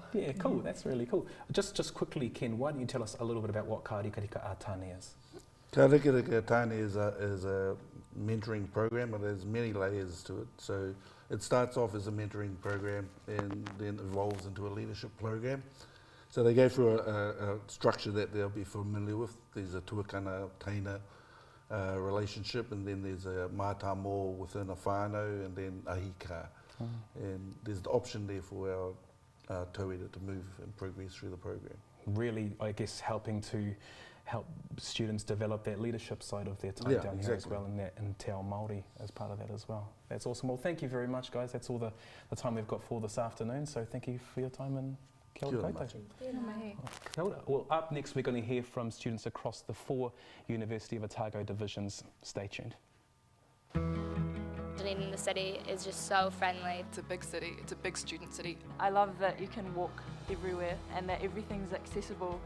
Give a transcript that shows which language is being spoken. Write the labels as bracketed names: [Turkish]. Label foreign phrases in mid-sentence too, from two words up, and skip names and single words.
[English] Yeah, cool, that's really cool. Just quickly, Ken, why don't you tell us a little bit about what Karikarika Tāne is? Karikarika Tāne is a mentoring program, and there's many layers to it. So it starts off as a mentoring program and then evolves into a leadership program. So they go through a structure that they'll be familiar with. There's a [Māori] tuakana teina [English] relationship, and then there's a mātāmō within a whānau, and then a hika. And there's the option there for our tauira to move and progress through the program. Really, I guess, helping to help students develop that leadership side of their time down here as well, and [Māori] Te Ao Māori [English] as part of that as well. That's awesome. Well, thank you very much, guys. That's all the time we've got for this afternoon. So thank you for your time, and [Māori] kia ora koutou. Kia ora. [English] Well, up next we're going to hear from students across the 4 University of Otago divisions. Stay tuned. Dunedin, the city, is just so friendly. It's a big city, it's a big student city. I love that you can walk everywhere and that everything's accessible.